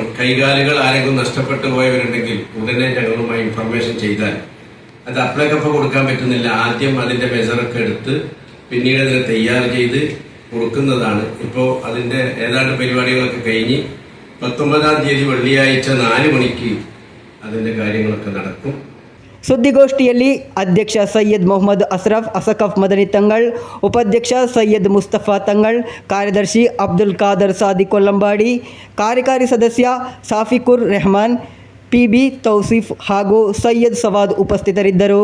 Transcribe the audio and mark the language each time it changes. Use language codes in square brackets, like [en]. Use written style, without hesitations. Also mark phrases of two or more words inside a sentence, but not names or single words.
[ml] കൈകാലുകൾ ആരെങ്കിലും നഷ്ടപ്പെട്ടു പോയവരുണ്ടെങ്കിൽ ഉടനെ ഞങ്ങളുമായി ഇൻഫർമേഷൻ ചെയ്താൽ അത് അപ്ലൈക്കപ്പ് കൊടുക്കാൻ പറ്റുന്നില്ല. ആദ്യം അതിന്റെ മെഷറൊക്കെ എടുത്ത് പിന്നീട് അതിനെ തയ്യാർ ചെയ്ത് കൊടുക്കുന്നതാണ്. ഇപ്പോൾ അതിന്റെ ഏതാണ്ട് പരിപാടികളൊക്കെ കഴിഞ്ഞ് 19-ാം തീയതി വെള്ളിയാഴ്ച 4 മണിക്ക് അതിന്റെ കാര്യങ്ങളൊക്കെ നടക്കും. [kn] ಸುದ್ದಿಗೋಷ್ಠಿಯಲ್ಲಿ ಅಧ್ಯಕ್ಷ ಸೈಯದ್ ಮೊಹಮ್ಮದ್ ಅಶ್ರಫ್ ಅಸಕಫ್ ಮದನಿ ತಂಗಳ್, ಉಪಾಧ್ಯಕ್ಷ ಸೈಯದ್ ಮುಸ್ತಫಾ ತಂಗಳ್, ಕಾರ್ಯದರ್ಶಿ ಅಬ್ದುಲ್ ಖಾದರ್ ಸಾದಿ ಕೊಲ್ಲಂಬಾಡಿ, ಕಾರ್ಯಕಾರಿ ಸದಸ್ಯ ಸಾಫಿಕುರ್ ರೆಹಮಾನ್, PB ತೌಸಿಫ್ ಹಾಗೂ ಸೈಯದ್ ಸವಾದ್ ಉಪಸ್ಥಿತರಿದ್ದರು.